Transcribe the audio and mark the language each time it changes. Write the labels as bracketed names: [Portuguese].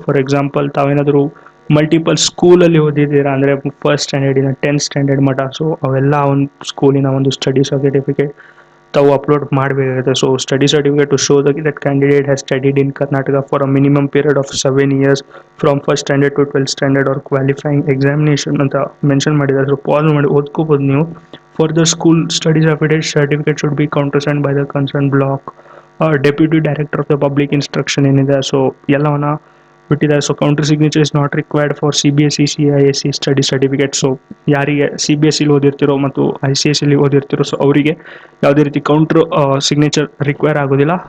[Kannada] For example ತಾವೇನಾದರೂ multiple ಸ್ಕೂಲಲ್ಲಿ ಓದಿದ್ದೀರಾ ಅಂದರೆ 1st ಸ್ಟ್ಯಾಂಡರ್ಡಿನ 10th standard ಮಟ್ಟ, ಸೊ ಅವೆಲ್ಲ ಒಂದು ಸ್ಕೂಲಿನ ಒಂದು ಸ್ಟಡಿ ಸರ್ಟಿಫಿಕೇಟ್ ತಾವು ಅಪ್ಲೋಡ್ ಮಾಡಬೇಕಾಗುತ್ತೆ. [English] So study certificate to show that candidate has studied in Karnataka for a minimum period of 7 years from 1st standard to 12th standard or qualifying examination ಅಂತ mention ಮಾಡಿದ್ದಾರೆ. [Kannada] So pass ಮಾಡಿ ಓದ್ಕೋಬೋದು ನೀವು. [English] Further school studies affidavit certificate should be countersigned by the concerned block deputy director of the public instruction ಏನಿದೆ, so ಎಲ್ಲವನ್ನ ಬಿಟ್ಟಿದ್ದಾರೆ. So counter signature is not required for CBSE CISE study certificate. [Kannada] So ಯಾರಿಗೆ CBSEಲಿ ಓದಿರ್ತಿರೋ ಮತ್ತು ICSEಲಿ ಓದಿರ್ತಿರೋ so ಅವರಿಗೆ ಯಾವುದೇ ರೀತಿ counter signature require ಆಗೋದಿಲ್ಲ.